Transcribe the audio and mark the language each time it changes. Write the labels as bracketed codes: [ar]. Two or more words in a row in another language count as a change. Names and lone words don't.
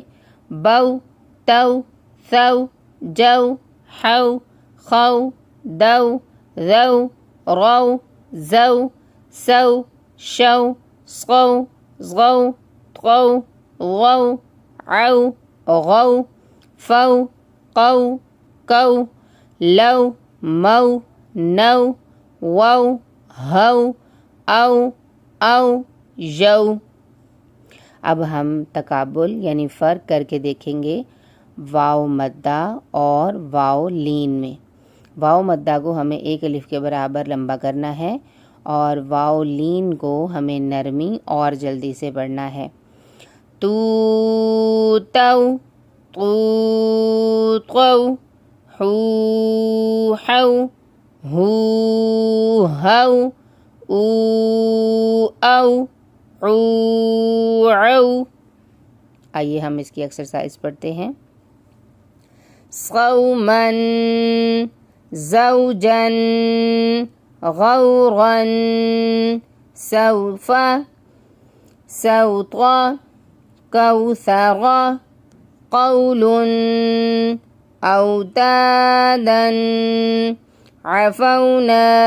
[ar] بو، تو، ثو، جو، حو، خو، دو، ذو، رو، زو، سو، شو، صو، ضو، طغو، غو، عو، غو، فو، قو، کو، لو، مو، نو، وو، ہو، او، او، یو۔ [ur] اب ہم تقابل یعنی فرق کر کے دیکھیں گے واو مدہ اور واو لین میں۔ واو مدہ کو ہمیں ایک الف کے برابر لمبا کرنا ہے اور واو لین کو ہمیں نرمی اور جلدی سے پڑھنا ہے۔ [ar] تو، تو، تو، تو، حو، حو، ہو، ہو، او، او، عو، عو۔ [ur] آئیے ہم اس کی ایکسرسائز پڑھتے ہیں۔ [ar] صوماً، زوجاً، غوراً، سوف، سوطا، کوثرا، قول، اوتادا، عفونا،